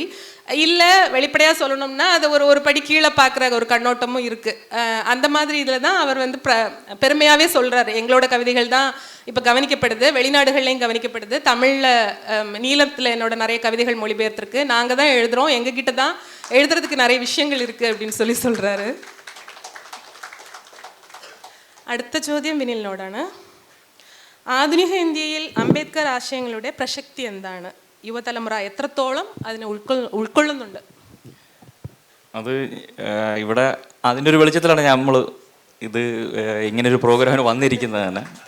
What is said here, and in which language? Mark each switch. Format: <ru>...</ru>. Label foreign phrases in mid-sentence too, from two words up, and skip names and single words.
<ta>இல்லை வெளிப்படையாக சொல்லணும்னா அதை ஒரு படி கீழே பார்க்குற ஒரு கண்ணோட்டமும் இருக்குது. அந்த மாதிரி இதில் தான் அவர் வந்து பெருமையாகவே சொல்கிறாரு, எங்களோட கவிதைகள் தான் இப்போ கவனிக்கப்படுது, வெளிநாடுகள்லையும் கவனிக்கப்படுது, தமிழில் நீளத்தில் என்னோட நிறைய கவிதைகள் மொழிபெயர்த்திருக்கு, நாங்கள் தான் எழுதுகிறோம், எங்ககிட்ட தான் எழுதுறதுக்கு நிறைய விஷயங்கள் இருக்குது அப்படின்னு சொல்கிறாரு.</ta> <ml>അടുത്ത ചോദ്യം വിനിലിനോടാണ്. ആധുനിക ഇന്ത്യയിൽ അംബേദ്കർ ആശയങ്ങളുടെ പ്രസക്തി എന്താണ്? യുവതലമുറ എത്രത്തോളം അതിനെ ഉൾക്കൊള്ളുന്നുണ്ട്? അത് ഇവിടെ അതിൻ്റെ ഒരു വെളിച്ചത്തിലാണ് നമ്മൾ ഇങ്ങനൊരു പ്രോഗ്രാമിന് വന്നിരിക്കുന്നത് തന്നെ.</ml>